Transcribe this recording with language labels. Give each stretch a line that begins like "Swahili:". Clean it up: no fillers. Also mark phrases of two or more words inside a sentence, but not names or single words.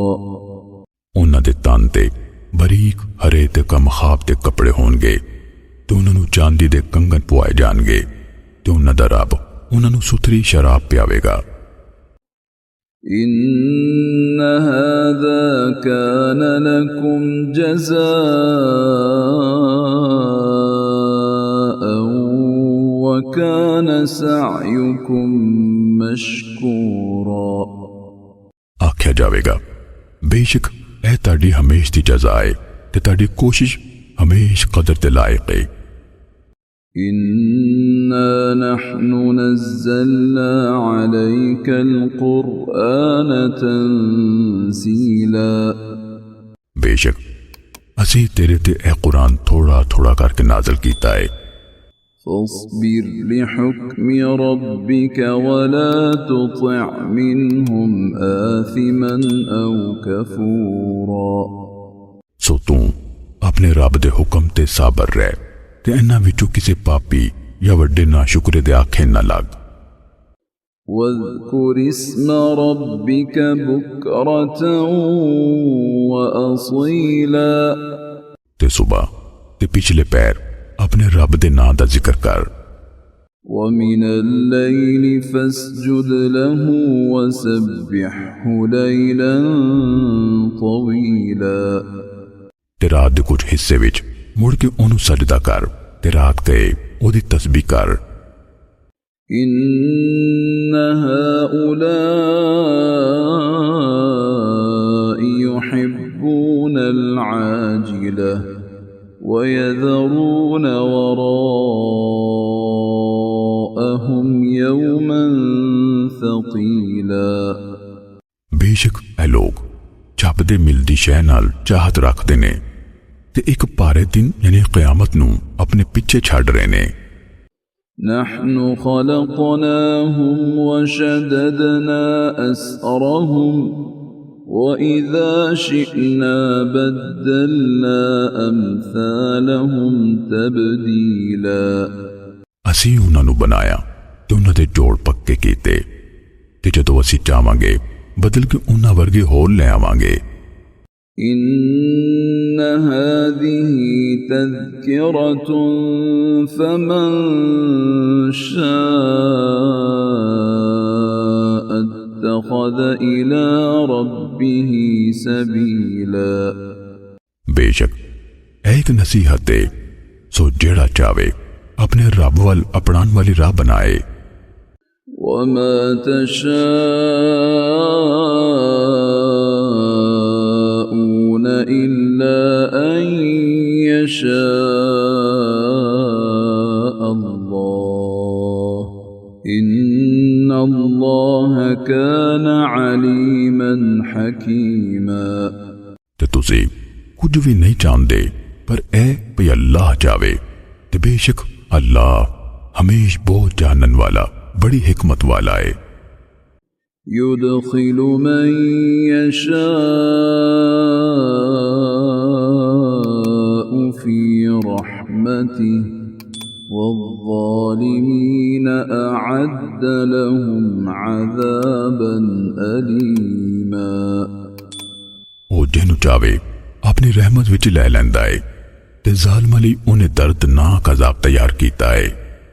Punjabi: ਉਹਨਾਂ ਦੇ ਤਨ ਤੇ ਬਰੀਕ ਹਰੇ ਤੇ ਕਮਖਾਬ ਦੇ ਕੱਪੜੇ ਹੋਣਗੇ ਤੇ ਉਹਨਾਂ ਨੂੰ ਚਾਂਦੀ ਦੇ ਕੰਗਣ ਪਵਾਏ ਜਾਣਗੇ ਤੇ ਉਹਨਾਂ ਦਾ ਰੱਬ ਉਹਨਾਂ ਨੂੰ ਸੁਥਰੀ ਸ਼ਰਾਬ ਪਿਆਵੇਗਾ।
Arabic: إِنَّ هَذَا كَانَ لَكُمْ جَزَاءً وَكَانَ سَعْيُكُمْ مَشْكُورًا
Punjabi: ਆਖਿਆ ਜਾਵੇਗਾ ਬੇਸ਼ੱਕ ਇਹ ਤੁਹਾਡੀ ਹਮੇਸ਼ ਦੀ ਜਜ਼ਾ ਹੈ ਤੇ ਤੁਹਾਡੀ ਕੋਸ਼ਿਸ਼ ਹਮੇਸ਼ ਕਦਰ ਤੇ ਲਾਇਕ ਹੈ।
Arabic: إِنَّا نَحْنُ نَزَّلْنَا عَلَيْكَ الْقُرْآنَ تَنزِيلًا
Punjabi: ਬੇਸ਼ੱਕ ਅਸੀਂ ਤੇਰੇ ਤੇ ਇਹ ਕੁਰਾਨ ਥੋੜਾ ਥੋੜਾ ਕਰਕੇ ਨਾਜ਼ਲ ਕੀਤਾ ਹੈ।
Arabic: فاصبر لحكم ربك ولا تطع منهم آثما أو كفورا
Punjabi: ਸੋ ਤੂੰ ਆਪਣੇ ਰੱਬ ਦੇ ਹੁਕਮ ਤੇ ਸਾਬਰ ਰਹਿ ਤੇ ਇਹਨਾਂ ਵਿੱਚੋਂ ਕਿਸੇ ਪਾਪੀ ਜਾਂ ਵੱਡੇ ਨਾਸ਼ੁਕਰੇ ਦੇ ਆਖੇ ਨਾ ਲੱਗ।
Arabic: واذكر اسم ربك بكرة وأصيلا
Punjabi: ਤੇ ਸੁਬਹ ਤੇ ਪਿਛਲੇ ਪੈਰ ਆਪਣੇ ਰੱਬ ਦੇ ਨਾਂ ਦਾ ਜ਼ਿਕਰ ਕਰ।
Arabic: ومن الليل فاسجد له وسبحه ليلا طويلا
Punjabi: ਤੇ ਰਾਤ ਦੇ ਕੁਝ ਹਿੱਸੇ ਵਿੱਚ ਮੁੜ ਕੇ ਉਹਨੂੰ ਸਜਦਾ ਕਰ ਤੇ ਰਾਤ ਗਏ ਉਹਦੀ ਤਸਬੀਹ ਕਰ।
Arabic: إن هؤلاء يحبون العاجلة ويذرون وراءهم يوما ثقيلا
Punjabi: ਬੇਸ਼ੱਕ ਇਹ ਲੋਕ ਛੱਪਦੇ ਮਿਲਦੀ ਸ਼ੈ ਨਾਲ ਚਾਹਤ ਰੱਖਦੇ ਨੇ ਤੇ ਇੱਕ ਭਾਰੇ ਦਿਨ ਯਾਨੀ ਕਿਆਮਤ ਨੂੰ ਆਪਣੇ ਪਿੱਛੇ ਛੱਡ ਰਹੇ ਨੇ।
Arabic: نحن خلقناهم وشددنا أسرهم وإذا شئنا بدلنا أمثالهم تبديلا
Punjabi: ਅਸੀਂ ਉਹਨਾਂ ਨੂੰ ਬਣਾਇਆ ਤੇ ਉਹਨਾਂ ਦੇ ਜੋੜ ਪੱਕੇ ਕੀਤੇ ਤੇ ਜਦੋਂ ਅਸੀਂ ਚਾਹਾਂਗੇ ਬਦਲ ਕੇ ਉਹਨਾਂ ਵਰਗੇ ਹੋਰ ਲੈ ਆਵਾਂਗੇ।
Arabic: إن هذه تذكرة فمن شاء اتخذ إلى ربه سبيلا
Punjabi: بے شک ایک نصیحت دے سو جیڑا چاہے اپنے رب وال اپنان والی راہ بنائے
Arabic: وما تشاءون إلا أن يشاء الله إن الله كان عليما حكيما
Punjabi: تے تسی کچھ بھی نہیں چاہندے پر اے بھئی اللہ چاہے تے بے شک اللہ ہمیش بہت جانن والا بڑی حکمت والا ہے
Arabic: يدخل من يشاء في رحمته والظالمين أعد لهم عذابا أليما
Punjabi: وہ جنو چاہے اپنی رحمت وچ لے لیندا ہے تے ظالم علی انہیں دردناک عذاب تیار کیتا ہے